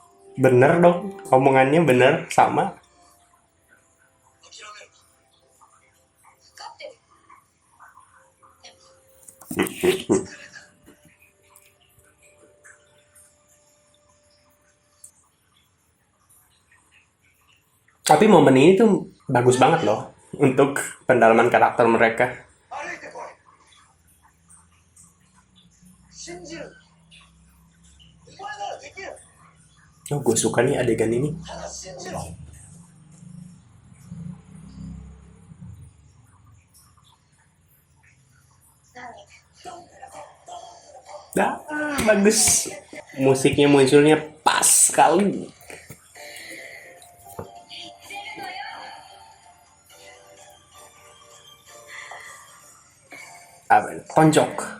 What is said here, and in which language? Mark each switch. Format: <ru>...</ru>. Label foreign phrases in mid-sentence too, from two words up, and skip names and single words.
<id>Bener dong, omongannya bener sama.</id> <ja>諦める分かってる。</ja> <id>Tapi momen ini tuh bagus banget loh untuk pendalaman karakter mereka.</id> <ja>歩いてこい。信じる。お前ならできる。</ja> <id>Oh, gue suka nih adegan ini.</id> <ja>ただ信じろ。</ja> <id>Bagus. Musiknya munculnya pas sekali. Apa? Tonjok.</id>